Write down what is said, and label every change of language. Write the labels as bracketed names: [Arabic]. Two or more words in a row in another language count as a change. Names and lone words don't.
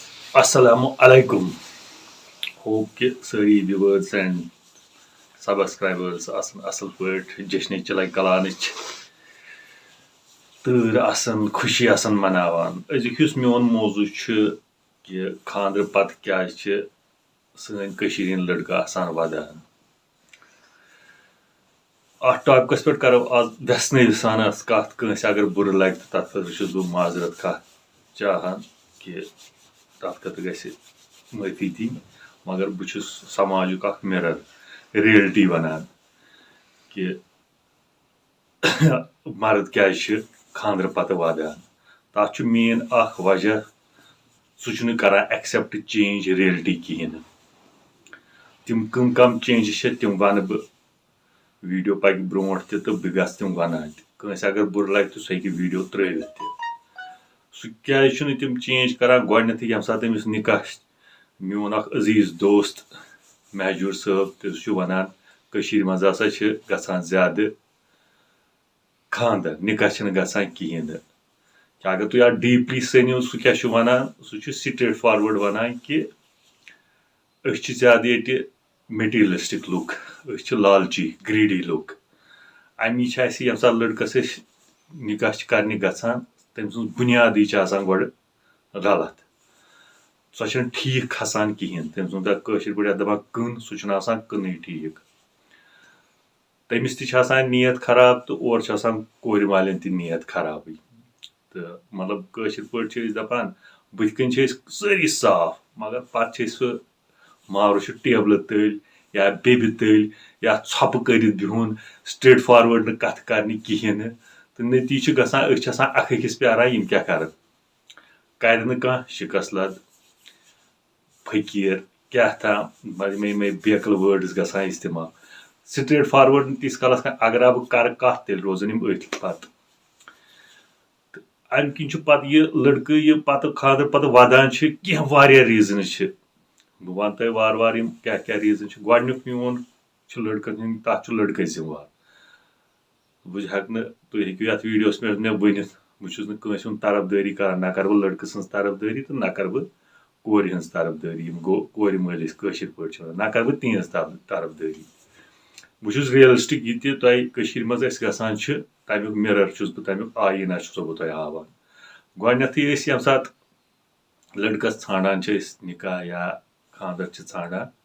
[Arabic] السلام عليكم. [Kashmiri] Hope कि सारी [English] viewers and subscribers [Kashmiri] असल पट जश्न चलाय कलानच तूर आसन खुशी आसन मनावान अजुक युस मोन मौजू कि खांद्र पत क्या सन कशीर लड़का आसान वदान अत टॉपिकस पे करो आज व्यसन सान कत कंस अगर बुर लगे तो तथ खतर बह माजरत कह चाहान कि तथ खतर गि माफी दिन मगर बहुत समाजुक [English] mirror reality [Kashmiri] वनान कि मर्द क्या खांद्र पत वदान तथ मेन वजह सह करान [English] accept change reality [Kashmiri] कहें तम कम चेंजेस तम वन बह वीडियो पक ब्रो तो बह गस तम वनान कंस अगर बुर लगे तो सह वीडियो त्रवित सह क्या तम चेंज करान गथ ये सात तमिस निकाह मोन अजीज दोस्त महजूर साहब तो वनान मज हसा गसान ज्यादा खानदर निकाह गसान कहें कि अगर तुम अत डीपली सनियो सह क्या वनान सह [English] straight forward [Kashmiri] वनान कि ज्यादा ये [English] materialistic look [Kashmiri] लालची [English] greedy look [Kashmiri] अमी ये सात लड़कस निकाह करने गसान तम सज बुनियादी गड गलत सह ठीक खसान कहें तम सर पे दपान कन सह कन ठीक तमिस ती नीयत खराब तो और कोर वाले नीयत खराब तो मतलब पे दपान बुथ कन सारी साफ मगर पे सह मावर टेबल तल या बेबी तल या छप कर बिहुन [English] straight forward [Kashmiri] कथ कर कहें तो नतीज गसान अख अकिस प्यारान यम क्या कर शिकस लद फकीर क्या था मे बेकल वर्ड्स गसान इस्तेमाल [English] straight forward [Kashmiri] तीस कालस अगर बह कर कत तेल रोजन अथ पत अम किन पे यह लड़क यह पत खांद्र पत वदान कह रीजन बह वन तुम वार वार क्या क्या रीजन गोडनुक मोन लड़कन हंद तथ लड़के जिम्मेवार बह हेक तुम हेकू ये वीडियोस मे वन बहुत तरफदारी कर ना कर बह लड़के सज तरफदारी तो ना कर बह कोर हज तरफदारी गो कोर मलिस पे ना कर बह तिहज तरफदारी बह रियलिस्टिक यह तुम मज गसान तमुक मिरर बह तमुक आईना बह तुम हावान गोडनथ ये सात लड़कस ान निकाह या खानदर ान